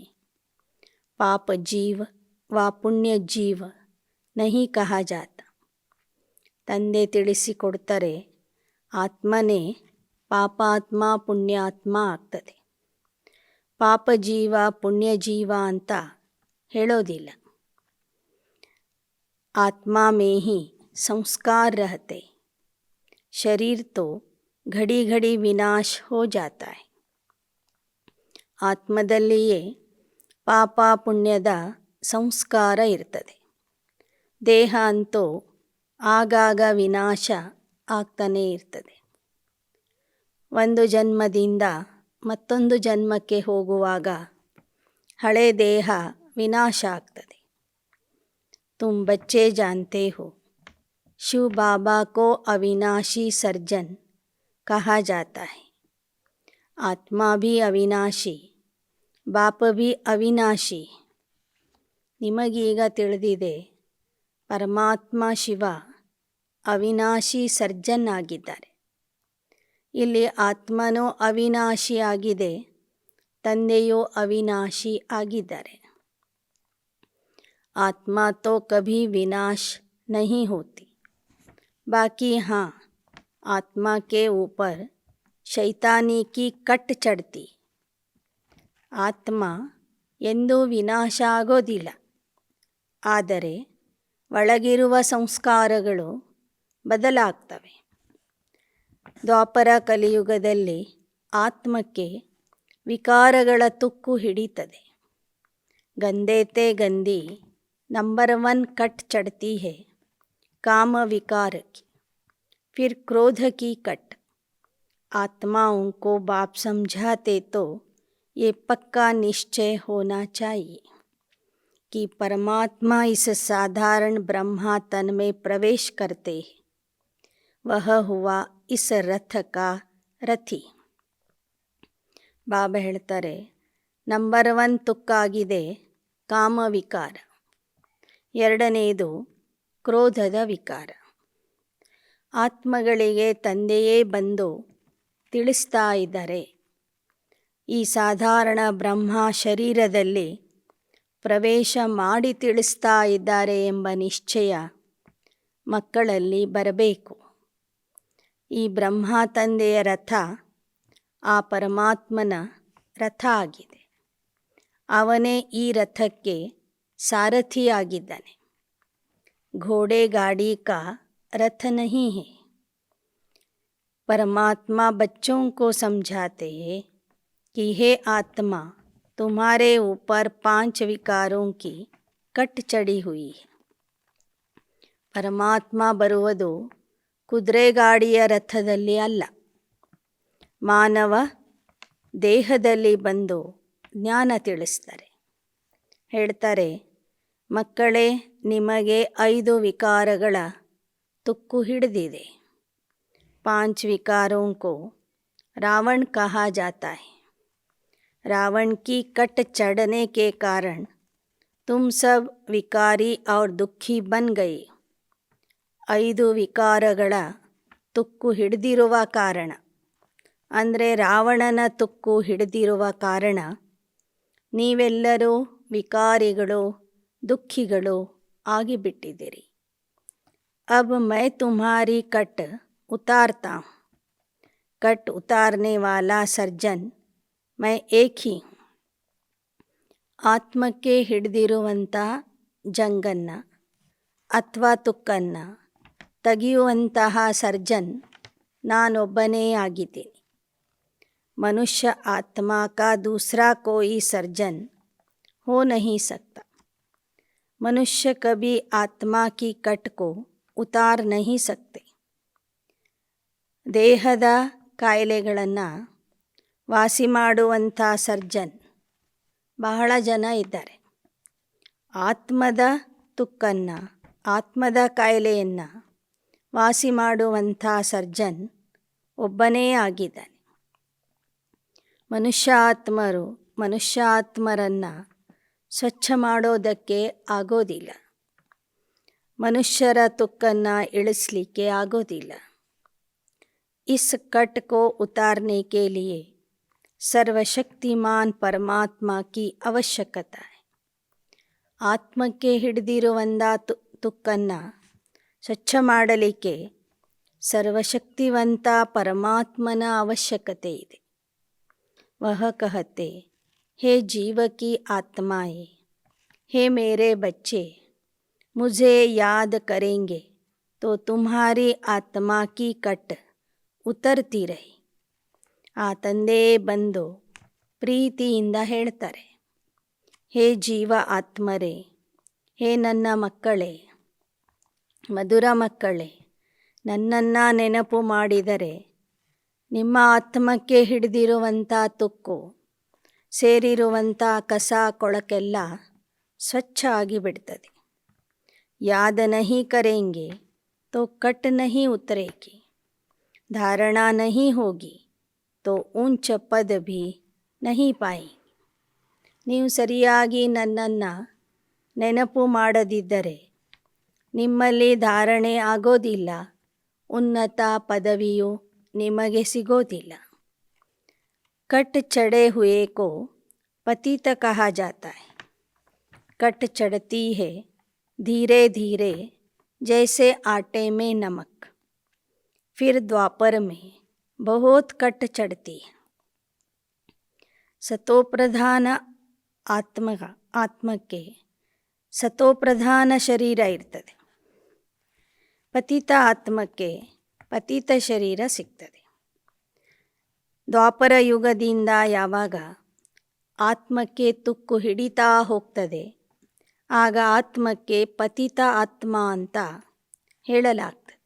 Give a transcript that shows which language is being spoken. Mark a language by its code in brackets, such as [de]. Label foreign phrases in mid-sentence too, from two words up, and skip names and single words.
[hi] पाप जीव व पुण्य जीव नहीं कहा जाता. [kn] ತಂದೆ ತಿಳಿಸಿಕೊಡ್ತಾರೆ, ಆತ್ಮನೇ ಪಾಪಾತ್ಮ ಪುಣ್ಯಾತ್ಮ ಆಗ್ತದೆ. ಪಾಪ ಜೀವ ಪುಣ್ಯ ಜೀವ ಅಂತ ಹೇಳೋದಿಲ್ಲ. [hi] आत्मा में ही संस्कार रहते. शरीर तो घड़ी घड़ी विनाश हो जाता है. [kn] ಆತ್ಮದಲ್ಲಿಯೇ ಪಾಪ ಪುಣ್ಯದ ಸಂಸ್ಕಾರ ಇರ್ತದೆ. ದೇಹ ಅಂತೂ ಆಗಾಗ ವಿನಾಶ ಆಗ್ತಾನೇ ಇರ್ತದೆ. ಒಂದು ಜನ್ಮದಿಂದ ಮತ್ತೊಂದು ಜನ್ಮಕ್ಕೆ ಹೋಗುವಾಗ ಹಳೆ ದೇಹ ವಿನಾಶ ಆಗ್ತದೆ. [hi] तुम बच्चे जानते हो शिव बाबा को अविनाशी सर्जन कहा जाता है. आत्मा भी अविनाशी, बाप भी अविनाशी. [kn] ನಿಮಗೀಗ ತಿಳಿದಿದೆ, ಪರಮಾತ್ಮ ಶಿವ ಅವಿನಾಶಿ ಸರ್ಜನ್ ಆಗಿದ್ದಾರೆ. ಇಲ್ಲಿ ಆತ್ಮನೂ ಅವಿನಾಶಿ ಆಗಿದೆ, ತಂದೆಯೂ ಅವಿನಾಶಿ ಆಗಿದ್ದಾರೆ. [hi] आत्मा तो कभी विनाश नहीं होती. बाकी हाँ, आत्मा के ऊपर शैतानी की कट चढ़ती. [kn] ಆತ್ಮ ಎಂದೂ ವಿನಾಶ ಆಗೋದಿಲ್ಲ. ಆದರೆ ಒಳಗಿರುವ ಸಂಸ್ಕಾರಗಳು ಬದಲಾಗ್ತವೆ. ದ್ವಾಪರ ಕಲಿಯುಗದಲ್ಲಿ ಆತ್ಮಕ್ಕೆ ವಿಕಾರಗಳ ತುಕ್ಕು ಹಿಡಿತದೆ. [hi] गंदे ते गंदी नंबर 1 कट चढ़ती है काम विकार की, फिर क्रोध की कट. आत्माओं को बाप समझाते तो ये पक्का निश्चय होना चाहिए कि परमात्मा इस साधारण ब्रह्मा तन में प्रवेश करते हैं. वह हुआ इस रथ का रथी. [kn] ಬಾಬಾ ಹೇಳ್ತಾರೆ, ನಂಬರ್ 1 ತುಕ್ಕಾಗಿದೆ ಕಾಮ ವಿಕಾರ, ಎರಡನೆಯದು ಕ್ರೋಧದ ವಿಕಾರ. ಆತ್ಮಗಳಿಗೆ ತಂದೆಯೇ ಬಂದು ತಿಳಿಸ್ತಾ ಇದ್ದಾರೆ, ಈ ಸಾಧಾರಣ ಬ್ರಹ್ಮ ಶರೀರದಲ್ಲಿ ಪ್ರವೇಶ ಮಾಡಿ ತಿಳಿಸ್ತಾ ಇದ್ದಾರೆ ಎಂಬ ನಿಶ್ಚಯ ಮಕ್ಕಳಲ್ಲಿ ಬರಬೇಕು. ಈ ಬ್ರಹ್ಮ ತಂದೆಯ ರಥ ಆ ಪರಮಾತ್ಮನ ರಥ ಆಗಿದೆ. ಅವನೇ ಈ ರಥಕ್ಕೆ ಸಾರಥಿಯಾಗಿದ್ದಾನೆ. [hi] घोड़े गाड़ी का रथ नहीं है. परमात्मा बच्चों को समझाते हैं कि हे आत्मा, तुम्हारे ऊपर 5 विकारों की कट चढ़ी हुई है. [kn] ಪರಮಾತ್ಮ ಬರುವುದು ಕುದುರೆ ಗಾಡಿಯ ರಥದಲ್ಲಿ ಅಲ್ಲ, ಮಾನವ ದೇಹದಲ್ಲಿ ಬಂದು ಜ್ಞಾನ ತಿಳಿಸ್ತಾರೆ. ಹೇಳ್ತಾರೆ, ಮಕ್ಕಳೇ, ನಿಮಗೆ 5 ವಿಕಾರಗಳ ತುಕ್ಕು ಹಿಡಿದಿದೆ. [hi] 5 विकारों को रावण कहा जाता है. रावण की कट चढ़ने के कारण तुम सब विकारी और दुखी बन गए. [kn] 5 ವಿಕಾರಗಳ ತುಕ್ಕು ಹಿಡಿದಿರುವ ಕಾರಣ ಅಂದರೆ ರಾವಣನ ತುಕ್ಕು ಹಿಡಿದಿರುವ ಕಾರಣ ನೀವೆಲ್ಲರೂ ವಿಕಾರಿಗಳು, ದುಃಖಿಗಳು ಆಗಿಬಿಟ್ಟಿದ್ದೀರಿ. [hi] अब मैं तुम्हारी कट उतारता हूँ. कट उतारने वाला सर्जन मैं एक ही हूँ. [kn] ಆತ್ಮಕ್ಕೆ ಹಿಡಿದಿರುವಂಥ ಜಂಗನ್ನ ಅಥವಾ ತುಕ್ಕನ್ನು ತೆಗೆಯುವಂತಹ ಸರ್ಜನ್ ನಾನೊಬ್ಬನೇ ಆಗಿದ್ದೀನಿ. [hi] मनुष्य आत्मा का दूसरा कोई सर्जन हो नहीं सकता. मनुष्य कभी आत्मा की कट को उतार नहीं सकते. [kn] ದೇಹದ ಕಾಯಿಲೆಗಳನ್ನು ವಾಸಿ ಮಾಡುವಂಥ ಸರ್ಜನ್ ಬಹಳ ಜನ ಇದ್ದಾರೆ. ಆತ್ಮದ ತುಕ್ಕನ್ನು, ಆತ್ಮದ ಕಾಯಿಲೆಯನ್ನು ವಾಸಿ ಮಾಡುವಂಥ ಸರ್ಜನ್ ಒಬ್ಬನೇ ಆಗಿದ್ದಾನೆ. ಮನುಷ್ಯಾತ್ಮರನ್ನು ಸ್ವಚ್ಛ ಮಾಡೋದಕ್ಕೆ ಆಗೋದಿಲ್ಲ. ಮನುಷ್ಯರ ತುಕ್ಕನ್ನು ಇಳಿಸಲಿಕ್ಕೆ ಆಗೋದಿಲ್ಲ. [hi] इस कट को उतारने के लिए सर्वशक्तिमान परमात्मा की आवश्यकता है. [kn] ಆತ್ಮಕ್ಕೆ ಹಿಡಿದಿರುವಂಥ ತುಕ್ಕನ್ನು ಸ್ವಚ್ಛ ಮಾಡಲಿಕ್ಕೆ ಸರ್ವಶಕ್ತಿವಂತ ಪರಮಾತ್ಮನ ಅವಶ್ಯಕತೆ ಇದೆ. [hi] वह कहते हे जीव की आत्माएं, हे मेरे बच्चे, मुझे याद करेंगे तो तुम्हारी आत्मा की कट उतरती रही. [kn] ಆ ತಂದೆ ಬಂದು ಪ್ರೀತಿಯಿಂದ ಹೇಳ್ತಾರೆ, ಹೇ ಜೀವ ಆತ್ಮರೇ, ಹೇ ನನ್ನ ಮಕ್ಕಳೇ, ಮಧುರ ಮಕ್ಕಳೇ, ನನ್ನನ್ನು ನೆನಪು ಮಾಡಿದರೆ ನಿಮ್ಮ ಆತ್ಮಕ್ಕೆ ಹಿಡಿದಿರುವಂಥ ತುಕ್ಕು, ಸೇರಿರುವಂಥ ಕಸ ಕೊಳಕೆಲ್ಲ ಸ್ವಚ್ಛ ಆಗಿಬಿಡ್ತದೆ. [hi] याद नहीं करेंगे तो कट नहीं उतरेगी, धारणा नहीं होगी तो ऊंच पद भी नहीं पाएंगे. [kn] ನೀವು ಸರಿಯಾಗಿ ನನ್ನನ್ನು ನೆನಪು ಮಾಡದಿದ್ದರೆ ನಿಮ್ಮಲ್ಲಿ ಧಾರಣೆ ಆಗೋದಿಲ್ಲ, ಉನ್ನತ ಪದವಿಯು ನಿಮಗೆ ಸಿಗೋದಿಲ್ಲ. [hi] ಕಟ್ ಚढ़े हुए को पतित कहा जाता है. कट चढ़ती है धीरे धीरे जैसे आटे में नमक. फिर द्वापर में बहुत कट चढ़ती है. [kn] ಸತೋಪ್ರಧಾನ ಆತ್ಮಕ್ಕೆ ಸತೋಪ್ರಧಾನ ಶರೀರ ಇರ್ತದೆ. ಪತಿತ ಆತ್ಮಕ್ಕೆ ಪತಿತ ಶರೀರ ಸಿಗ್ತದೆ. ದ್ವಾಪರ ಯುಗದಿಂದ ಯಾವಾಗ ಆತ್ಮಕ್ಕೆ ತುಕ್ಕು ಹಿಡಿತಾ ಹೋಗ್ತದೆ, ಆಗ ಆತ್ಮಕ್ಕೆ ಪತಿತ ಆತ್ಮ ಅಂತ ಹೇಳಲಾಗ್ತದೆ.